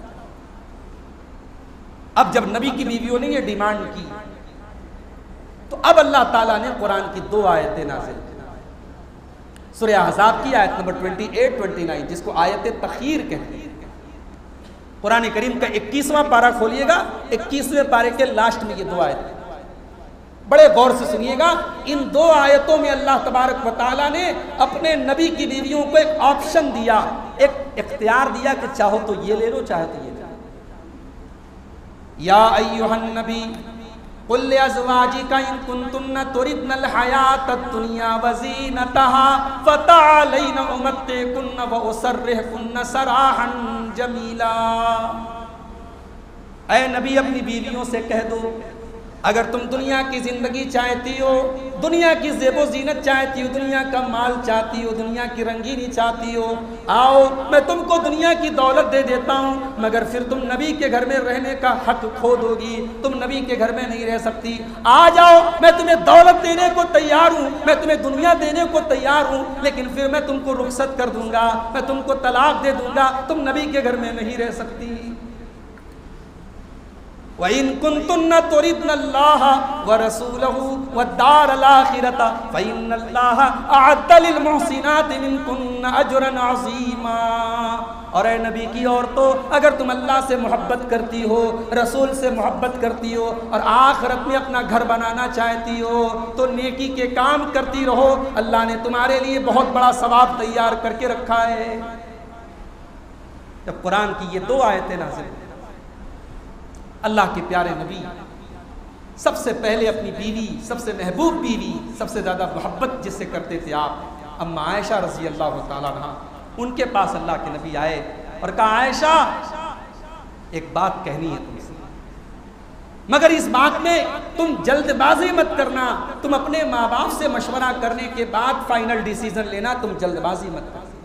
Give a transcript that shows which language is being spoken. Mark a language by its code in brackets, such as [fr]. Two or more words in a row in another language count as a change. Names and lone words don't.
[hi] अब जब नबी की बीवियों ने ये डिमांड की तो अब [ar] الله تعالى [hi] ने कुरान की 2 आयतें नाज़िल की। सूरह अहज़ाब की आयत नंबर 28-29 जिसको आयत तख़यीर कहते हैं। कुरान करीम का 21वां पारा खोलिएगा, 21वें पारे के लास्ट में ये 2 आयतें, बड़े गौर से सुनिएगा। इन 2 आयतों में [ar] الله تبارك وتعالى [hi] ने अपने नबी की बीवियों को एक ऑप्शन दिया, एक इख्तियार दिया कि चाहो तो ये ले लो, चाहे तो ये ले लो। [ar] يا أيها النبي قل لأزواجك إن كنتن تردن الحياة الدنيا وزينتها فتعالين أمتعكن وأسرحكن سراحا جميلا. [hi] ऐ नबी अपनी बीवियों से कह दो, अगर तुम दुनिया की ज़िंदगी चाहती हो, दुनिया की ज़ेबो ज़ीनत चाहती हो, दुनिया का माल चाहती हो, दुनिया की रंगीनी चाहती हो, आओ मैं तुमको दुनिया की दौलत दे देता हूँ, मगर फिर तुम नबी के घर में रहने का हक खो दोगी, तुम नबी के घर में नहीं रह सकती। आ जाओ, मैं तुम्हें दौलत देने को तैयार हूँ, मैं तुम्हें दुनिया देने को तैयार हूँ, लेकिन फिर मैं तुमको रुखसत कर दूंगा, मैं तुमको तलाक दे दूंगा, तुम नबी के घर में नहीं रह सकती। [ar] وإن كنتن تردن الله ورسوله والدار الآخرة فإن الله أعد للمحسنات منكن أجرا عظيما. [hi] और ए नबी की औरतों, अगर तुम अल्लाह से मोहब्बत करती हो, रसूल से मोहब्बत करती हो और आखिरत में अपना घर बनाना चाहती हो तो नेकी के काम करती रहो, अल्लाह ने तुम्हारे लिए बहुत बड़ा सवाब तैयार करके रखा है। जब कुरान की ये 2 आयतें नाज़िल, अल्लाह के प्यारे नबी सबसे पहले अपनी बीवी, सबसे महबूब बीवी, सबसे ज़्यादा मोहब्बत जिससे करते थे आप, अम्मा आयशा [ar] رضي الله تعالى عنها, [hi] उनके पास अल्लाह के नबी आए और कहा आयशा एक बात कहनी है तुमसे, मगर इस बात में तुम जल्दबाजी मत करना, तुम अपने माँ बाप से मशवरा करने के बाद फाइनल डिसीजन लेना, तुम जल्दबाजी मत करना।